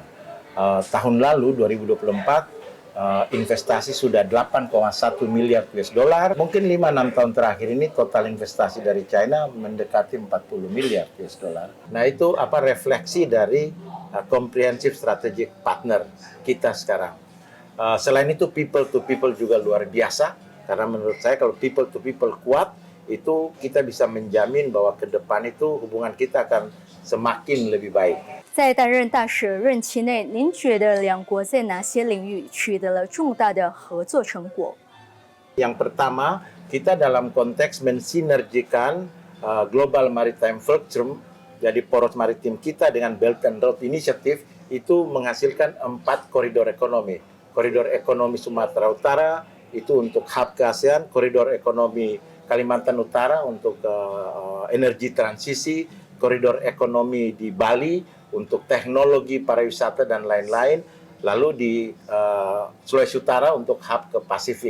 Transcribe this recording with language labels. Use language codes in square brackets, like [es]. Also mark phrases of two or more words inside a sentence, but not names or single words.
[id] Tahun lalu 2024 investasi sudah 8,1 miliar [en] US dollar. [id] Mungkin 5-6 tahun terakhir ini total investasi dari China mendekati 40 miliar [en] US dollar. [id] Nah, itu refleksi dari [en] comprehensive strategic partner [id] kita sekarang. Selain itu [en] people to people [id] juga luar biasa, karena menurut saya kalau [en] people to people [id] kuat, itu kita bisa menjamin bahwa ke depan itu hubungan kita akan semakin lebih baik. [zh] 在担任大使任期内，您觉得两国在哪些领域取得了重大的合作成果？ [id] Yang pertama, kita dalam konteks mensinergikan [en] Global Maritime Fulcrum, [id] jadi poros maritim kita dengan [en] Belt and Road Initiative [id] itu menghasilkan 4 koridor ekonomi. Koridor ekonomi Sumatera Utara itu untuk hub ke ASEAN, koridor ekonomi Kalimantan Utara untuk energi transisi, koridor ekonomi di Bali untuk teknologi pariwisata dan lain-lain, lalu di Sulawesi Utara untuk hub ke Pasifik.